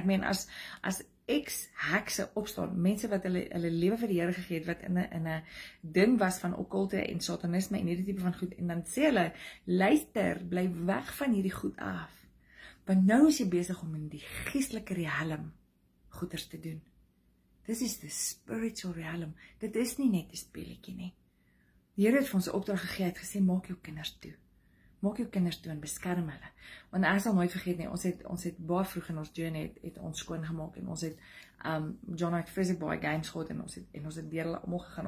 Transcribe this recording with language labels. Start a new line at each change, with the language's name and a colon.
Afrikaans: Ek meen, as ex-hekse opstaan, mense wat hulle lewe vir die Here gegee het, wat in 'n ding was van okkulte en satanisme en hierdie tipe van goed, en dan sê hulle, luister, bly weg van hierdie goed af, want nou is jy besig om in die geestelike realm goeders te doen.
English: This is the spiritual realm.
Afrikaans: Dit is nie net 'n speletjie nie. Die Here het vir ons 'n opdrag gegee, het gesê, maak jou kinders toe. Maak jou kinders toe en beskerm hulle. Want ek sal nooit vergeet nie, ons het baie vroeg in ons journey het ons skoon gemaak en ons het John het vreeslik baie games gehad en ons het deur hulle almal gegaan.